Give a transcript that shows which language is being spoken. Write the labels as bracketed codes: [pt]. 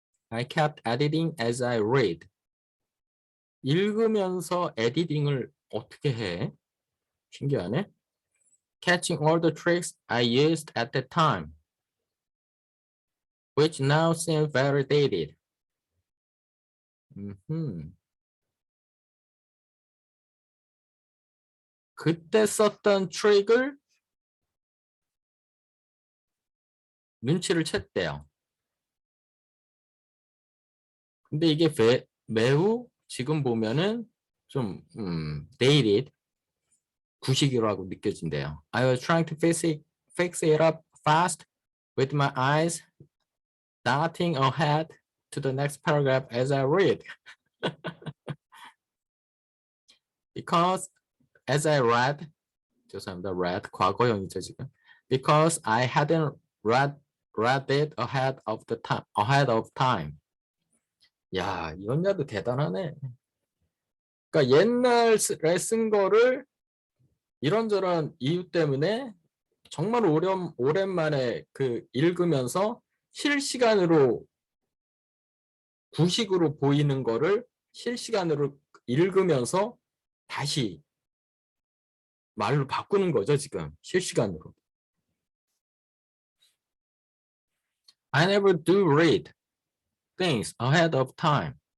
[en] I kept editing as I read. [ko] 읽으면서 에디팅을 어떻게 해? 신기하네. [en] Catching all the tricks I used at the time, which now seem very dated. [ko] 그때 썼던 트릭을 눈치를 챘대요. 근데 이게 매우 지금 보면은 좀 dated, 구식이라고 느껴진대요. [en] I was trying to fix it up fast with my eyes darting ahead to the next paragraph as I read. Because as I read, [ko] 죄송합니다. read 과거형이죠 지금. [en] Because I hadn't read it ahead of time. [ko] 야, 이 언니도 대단하네. 그러니까 옛날에 쓴 거를 이런저런 이유 때문에 정말 오랜만에 그 읽으면서 실시간으로 구식으로 보이는 거를 실시간으로 읽으면서 다시 말로 바꾸는 거죠, 지금. 실시간으로. [en] I never do read things ahead of time.